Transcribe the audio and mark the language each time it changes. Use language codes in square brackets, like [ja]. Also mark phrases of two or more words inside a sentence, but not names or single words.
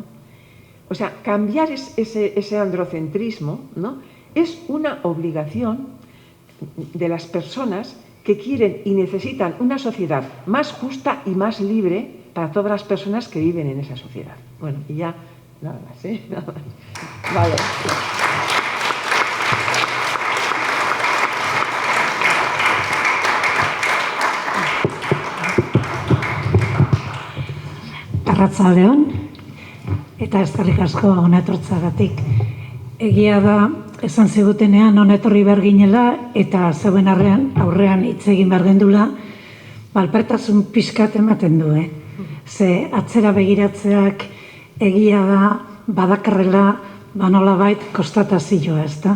[es] O sea, cambiar ese androcentrismo, ¿no?, es una obligación de las personas que quieren y necesitan una sociedad más justa y más libre para todas las personas que viven en esa sociedad. Bueno, y ya nada más, ¿eh? Nada más. Vale. [eu] Arratsaldeon, eta eskerrik asko hona etortzeagatik. Egia da, esan zigutenean hona etorri behar ginela eta zeuen aurrean hitz egin behar gendula, alpertasun pixkat ematen du, Ze atzera begiratzeak egia da, badakarrela, nolabait konstatazioa, ezta?